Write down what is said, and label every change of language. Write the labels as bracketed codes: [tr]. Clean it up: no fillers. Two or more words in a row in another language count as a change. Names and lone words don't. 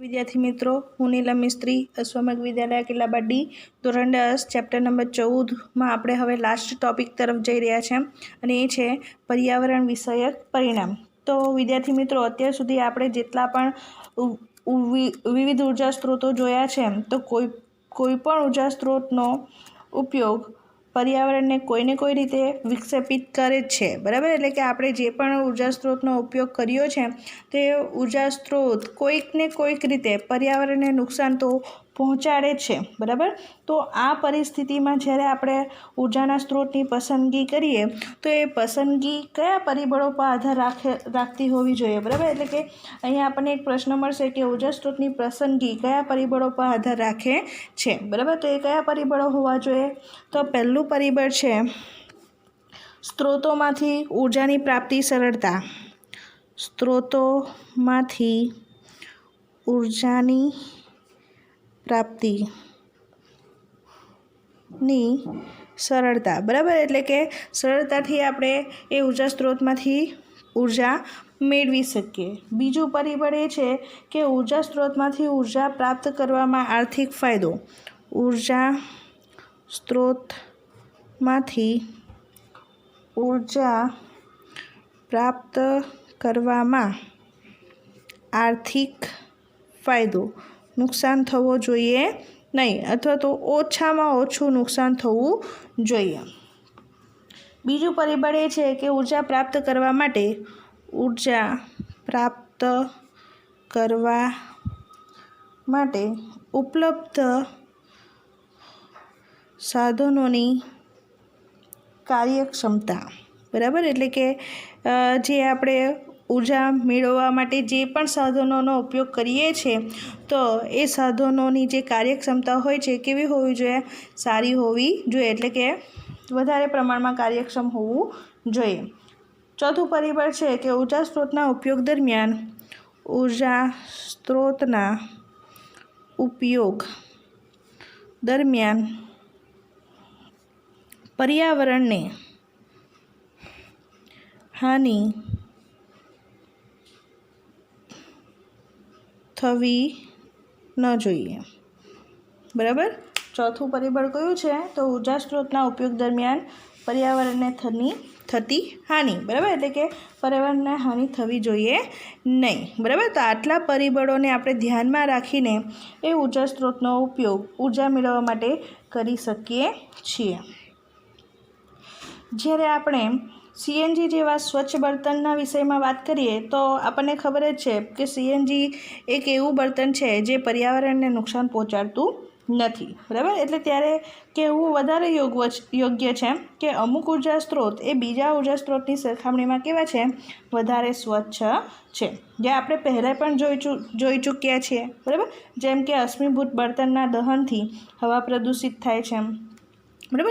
[gu] વિદ્યાર્થી મિત્રો, હું નીલમ મિસ્ત્રી, अश्वमेघ विद्यालय किल्लाबाड़ी ધોરણ 10 ચેપ્ટર નંબર 14 આપણે હવે લાસ્ટ ટોપિક તરફ જઈ રહ્યા છે અને એ છે પર્યાવરણ વિષયક પરિણામ। તો વિદ્યાર્થી મિત્રો, અત્યાર સુધી આપણે જેટલા પણ વિવિધ ઉર્જા સ્ત્રોતો જોયા છે તો કોઈ પણ ઉર્જા સ્ત્રોતનો ઉપયોગ પર્યાવરણ કોઈને કોઈ રીતે વિક્ષેપિત કરે છે, બરાબર। એટલે કે આપણે જે પણ ઊર્જા સ્ત્રોતનો ઉપયોગ કર્યો છે તે ઊર્જા સ્ત્રોત કોઈક ને કોઈક રીતે પર્યાવરણ ને નુકસાન તો પહોંચાડે છે, બરાબર। તો આ પરિસ્થિતિ માં જ્યારે આપણે ઊર્જાના સ્ત્રોતની પસંદગી કરીએ તો એ પસંદગી કયા પરિબળો પર આધાર રાખતી હોવી જોઈએ, બરાબર। એટલે કે અહીંયા આપણે એક પ્રશ્ન મળશે કે ઊર્જા સ્ત્રોતની પસંદગી કયા પરિબળો પર આધાર રાખે છે, બરાબર। તો એ કયા પરિબળો હોવા જોઈએ? તો પહેલું પરિબળ છે સ્ત્રોતોમાંથી ઊર્જાની પ્રાપ્તિ સરળતા। સ્ત્રોતોમાંથી ઊર્જાની પ્રાપ્તિ ની સરળતા, બરાબર। એટલે કે સરળતાથી આપણે એ ઊર્જા સ્ત્રોતમાંથી ઊર્જા મેળવી શકીએ। બીજું પરિબળ એ છે કે ઊર્જા સ્ત્રોતમાંથી ઊર્જા પ્રાપ્ત કરવામાં આર્થિક ફાયદો। ઊર્જા સ્ત્રોતમાંથી ઊર્જા પ્રાપ્ત કરવામાં આર્થિક ફાયદો। નુકસાન થવો જોઈએ નહીં, અથવા તો ઓછામાં ઓછું નુકસાન થવું જોઈએ। બીજું પરિબળ એ છે કે ઊર્જા પ્રાપ્ત કરવા માટે ઊર્જા પ્રાપ્ત કરવા માટે ઉપલબ્ધ સાધનોની કાર્યક્ષમતા, બરાબર। એટલે કે જે આપણે ઊર્જા મેળવવા માટે જે પણ સાધનોનો ઉપયોગ કરીએ છે તો એ સાધનોની જે કાર્યક્ષમતા હોય છે કેવી હોવી જોઈએ? સારી હોવી જોઈએ, એટલે કે વધારે પ્રમાણમાં કાર્યક્ષમ હોવું જોઈએ। ચોથું પરિબળ છે કે ઊર્જા સ્ત્રોતના ઉપયોગ દરમિયાન ઊર્જા સ્ત્રોતના ઉપયોગ દરમિયાન પર્યાવરણને હાનિ થવી ન જોઈએ, બરાબર। ચોથું પરિબળ કયું છે? તો ઊર્જા સ્ત્રોતના ઉપયોગ દરમિયાન પર્યાવરણને થતી હાનિ, બરાબર। એટલે કે પર્યાવરણને હાનિ થવી જોઈએ નહીં, બરાબર। તો આટલા પરિબળોને આપણે ધ્યાનમાં રાખીને એ ઊર્જા સ્ત્રોતનો ઉપયોગ ઊર્જા મેળવવા માટે કરી શકીએ છીએ। જ્યારે આપણે સીએનજી જેવા સ્વચ્છ બર્તનના વિષયમાં વાત કરીએ તો આપણે ખબર જ છે કે સીએનજી એક એવું બર્તન છે જે પર્યાવરણને નુકસાન પહોંચાડતું નથી, બરાબર। એટલે ત્યારે કહેવું વધારે યોગ્ય છે કે અમુક ઉર્જા સ્ત્રોત એ બીજા ઉર્જા સ્ત્રોતની સરખામણીમાં કેવા છે? વધારે સ્વચ્છ છે, જે આપણે પહેલાં પણ જોઈ ચૂક્યા છીએ, બરાબર। જેમ કે અશ્મિભૂત બળતણના દહનથી હવા પ્રદૂષિત થાય છે, બરાબર।